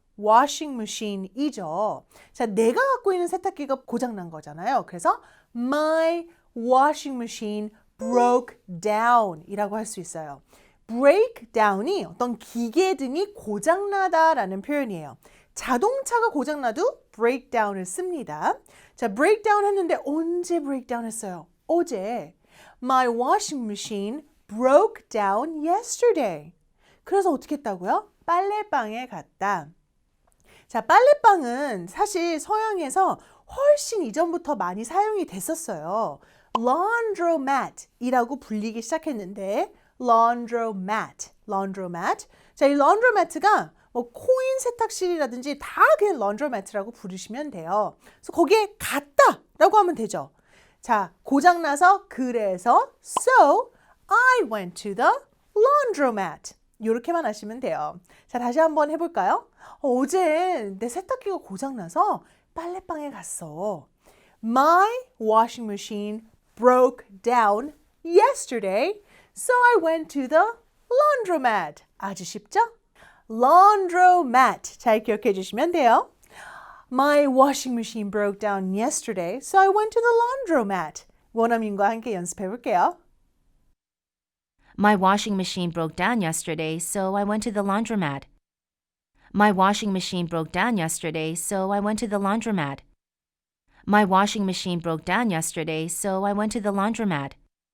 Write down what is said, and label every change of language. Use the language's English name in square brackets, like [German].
[Korean] washing machine이죠. 자, 내가 갖고 있는 세탁기가 고장난 거잖아요. 그래서 [English] my washing machine broke down [Korean] 이라고 할 수 있어요. break down이 어떤 기계 등이 고장나다라는 표현이에요. 자동차가 고장나도 breakdown을 씁니다. 자, breakdown 했는데 언제 breakdown 했어요? 어제. [English] My washing machine broke down yesterday. [Korean] 그래서 어떻게 했다고요? 빨래방에 갔다. 자, 빨래방은 사실 서양에서 훨씬 이전부터 많이 사용이 됐었어요. laundromat 이라고 불리기 시작했는데 laundromat. 자, 이 laundromat가 코인 세탁실이라든지 다 그냥 laundromat라고 부르시면 돼요. 그래서 거기에 갔다라고 하면 되죠. 자, 고장나서 그래서 [English] so I went to the laundromat. [Korean] 이렇게만 하시면 돼요. 자, 다시 한번 해볼까요? 어제 내 세탁기가 고장나서 빨래방에 갔어. [English] My washing machine broke down yesterday, so I went to the laundromat. [Korean] 아주 쉽죠? laundromat. 잘 기억해 주시면 돼요. [English] My washing machine broke down yesterday, so I went to the laundromat. [Korean] 원어민과 함께 연습해 볼게요. [English] My washing machine broke down yesterday, so I went to the laundromat. My washing machine broke down yesterday, so I went to the laundromat. My washing machine broke down yesterday, so I went to the laundromat.